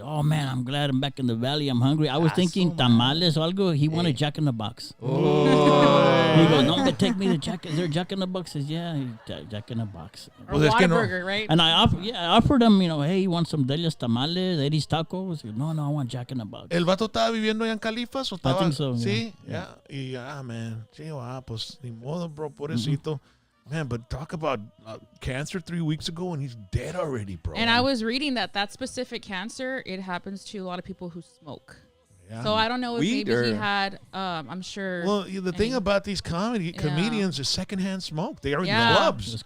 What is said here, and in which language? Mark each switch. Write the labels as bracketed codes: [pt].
[en] Oh man, I'm glad I'm back in the valley. I'm hungry. I was thinking tamales or algo. He wanted Jack in the Box. Oh. He goes, no, take me to Jack. Is there Jack in the Box? I says, yeah, Jack in the Box. Or [es] Well, es que no- [en] Whataburger, right? And I offered him, hey, you want some Delia's tamales, Eddie's tacos? He goes, no, I want Jack in the Box. [es] ¿El vato estaba viviendo allá en Califas? ¿O estaba? [en] think so, [es] Sí, [en] yeah. [es] Y man. Sí, pues, ni modo, bro, pobrecito. [en] Man, but talk about cancer 3 weeks ago and he's dead already, bro. And I was reading that specific cancer, it happens to a lot of people who smoke. Yeah. So I don't know if Weed maybe he or- had, I'm sure. Well, the thing about these comedians is secondhand smoke. They are in clubs.